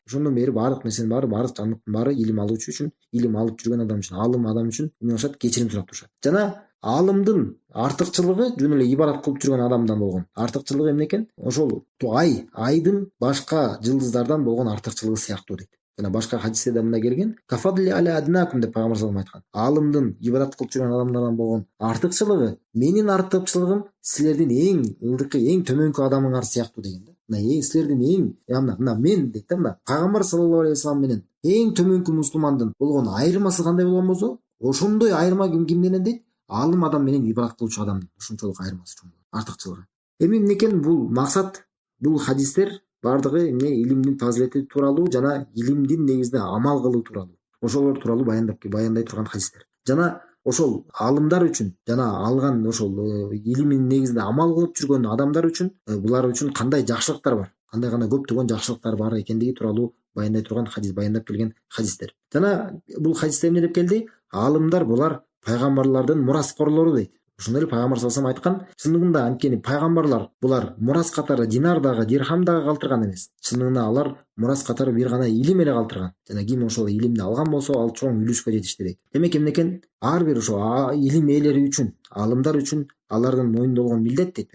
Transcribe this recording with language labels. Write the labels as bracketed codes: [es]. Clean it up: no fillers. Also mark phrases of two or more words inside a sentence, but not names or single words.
[ky] Ошондон бери баардык нерсенин баары, баардык жандыктын баары илим алуучу үчүн, илим алып жүргөн адам үчүн, аалым адам үчүн эмне кылышат? Кечирим сурап турушат. Жана аалымдын артыкчылыгы жөн эле ибадат кылып жүргөн адамдан болгон артыкчылыгы эмне экен? Ошол айдын башка жылдыздардан болгон артыкчылыгы сыяктуу дейт. Жана башка хадистерде мындай келген: [ar] "كفضلي على أدناكم" [ky] деп пайгамбар [ar] صلى الله عليه وسلم [ky] айткан. Аалымдын ибадат кылып жүргөн адамдардан болгон артыкчылыгы менин артыкчылыгым силердин эң ылдыкы, эң төмөнкү адамыңар сыяктуу деген да. Мына силердин мына мен дейт да, мына пайгамбар [ar] صلى الله عليه وسلم [ky] менен эң төмөнкү мусулмандын болгон айырмасы кандай болгон болсо, ошондой айырма кимден дейт? Аалым адам менен ибадат кылуучу адамдын ошончолук айырмасы чоң, артыкчылыгы. Эми эмне экен бул максат? Бул хадистер бардыгы эмне? Илимдин фазилети тууралуу жана илимдин негизинде амал кылуу тууралуу. Ошолор тууралуу баяндай турган хадистер. Жана ошол аалымдар үчүн жана алган ошол илимин негизинде амал кылып жүргөн адамдар үчүн булар үчүн кандай жакшылыктар бар, кандай көптөгөн жакшылыктар бар экендиги тууралуу баяндай турган хадис, баяндап келген хадистер. Жана бул хадисте эмне деп келди? Аалымдар булар пайгамбарлардын мураскорлору дейт. Ошондой эле пайгамбар [ar] صلى الله عليه وسلم [ky] айткан, чындыгында анткени пайгамбарлар булар мурас катары динар дагы, дирхам дагы калтырган эмес. Чындыгында алар мурас катары бир гана илим эле калтырган. Жана ким ошол илимди алган болсо, ал чоң үлүшкө жетишти дейт. Демек эмне экен? Ар бир ошо илим ээлери үчүн, аалымдар үчүн алардын мойнунда болгон милдет дейт.